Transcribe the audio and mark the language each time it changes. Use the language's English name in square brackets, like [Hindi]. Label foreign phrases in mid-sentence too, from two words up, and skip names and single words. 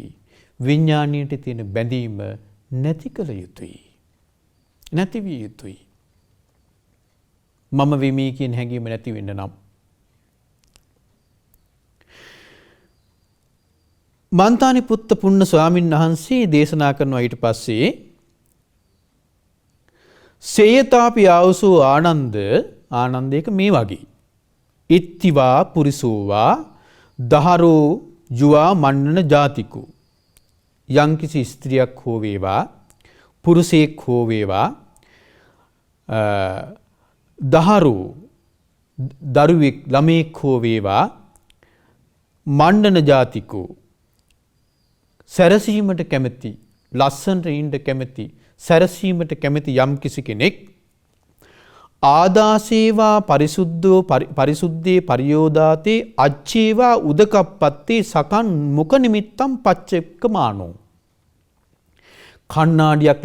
[Sinhala] විඥාණයට තියෙන බැඳීම නැති කළ යුතුයි. නැති විය යුතුයි. මම වෙමි කියන හැඟීම නැති වෙන්න නම් මන්තානි පුත්ත පුන්න ස්වාමීන් වහන්සේ දේශනා කරනවා ඊට පස්සේ [Pali] සේයතාපි ආවසෝ ආනන්දයක [Sinhala] මේ වගේ [Pali] ඉත්තිවා පුරිසෝවා දහරෝ යුවා මන්නන ජාතිකෝ [Sinhala] යම්කිසි ස්ත්‍රියක් හෝ වේවා පුරුෂයෙක් හෝ වේවා දහරෝ දරුවෙක් ළමයෙක් හෝ වේවා [Pali] මණ්ඩන ජාතිකෝ [Sinhala] සැරසීමට කැමැති ලස්සනට ඉන්න කැමැති සැරසීමට කැමැති යම් කිසි කෙනෙක් [Pali] ආදාසේවා පරිසුද්ධෝ පරිසුද්ධේ පරියෝදාතේ අච්චේවා උදකප්පත්තේ සකන් මුඛ නිමිත්තම් පච්චෙක්කමානෝ [Sinhala] කණ්ණාඩියක්